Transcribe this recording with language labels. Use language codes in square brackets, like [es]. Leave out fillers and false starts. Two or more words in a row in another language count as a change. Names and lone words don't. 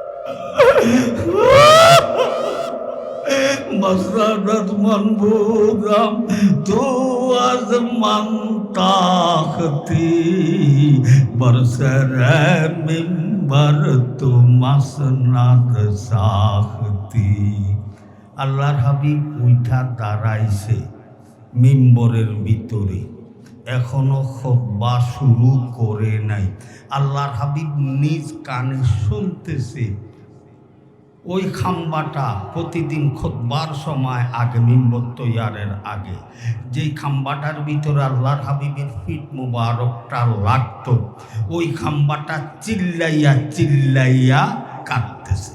[fa] مسرت منبوذم تو از من تاختی برسر منبر تو مسند ساختی [bn] আল্লাহর হাবিব উঠা দাঁড়াইছে মিম্বরের ভিতরে, এখনো খুতবা শুরু করে নাই। আল্লাহর হাবিব নিজ কানে শুনতেছে। ওই খাম্বাটা প্রতিদিন খুতবার সময় আগে, মিম্বর তৈয়ারের আগে, যেই খাম্বাটার ভিতরে আল্লাহর হাবিবের ফিট মুবারকটা লাগত, ওই খাম্বাটা চিল্লাইয়া চিল্লাইয়া কাঁদতেছে।